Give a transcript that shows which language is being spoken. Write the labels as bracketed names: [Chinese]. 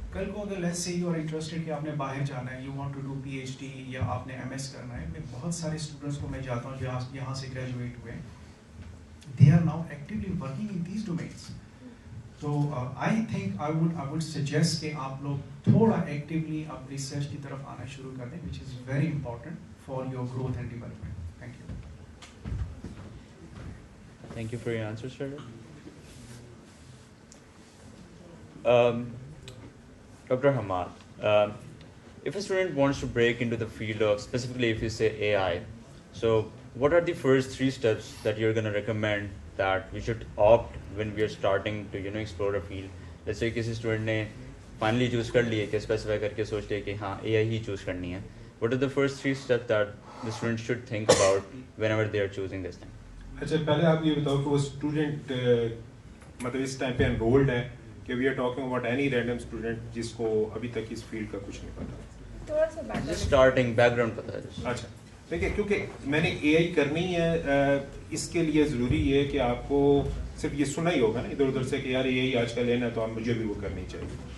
[Urdu] کل کو اگر [English] let's say you are interested [Urdu] کہ آپ نے باہر جانا ہے, [English] you want to do P H D [Urdu] یا آپ نے ایم ایس کرنا ہے, میں بہت سارے اسٹوڈنٹس کو میں جاتا ہوں یہاں سے گریجویٹ ہوئے, [English] They are now actually working in these domains. [Urdu] تو [English] I think I would suggest [Urdu] کہ آپ لوگ تھوڑا ایکٹیولی آپ ریسرچ کی طرف آنا شروع کر دیں, [English] Which is very important for your growth and development. [Urdu] Thank you. [English] Thank you for your answers, sir. Dr. Hamad, if a student wants to break into the field of, specifically if you say AI, so what are the first 3 steps that you're going to recommend that we should opt when we are starting to, explore a field? Let's say [Urdu] کسی student نے finally choose کر لی ہے کہ specify کر کے سوچ لیا کہ ہاں AI ہی choose کرنی ہے. [English] What are the first 3 steps that the student should think about whenever they are choosing this thing? [Urdu] اچھا پہلے آپ یہ بتاؤ کہ وہ اسٹوڈنٹ مطلب اس ٹائم پہ انرولڈ ہے کہ [English] we are talking about any random student [Urdu] جس کو ابھی تک اس فیلڈ کا کچھ نہیں پتا؟ تھوڑا سا اسٹارٹنگ بیک گراؤنڈ پتا ہے. اچھا دیکھیے, کیونکہ میں نے اے آئی کرنی ہے, اس کے لیے ضروری ہے کہ آپ کو صرف یہ سنا ہی ہوگا نا ادھر ادھر سے کہ یار اے آئی آج کل لینا ہے تو مجھے بھی وہ کرنی چاہیے.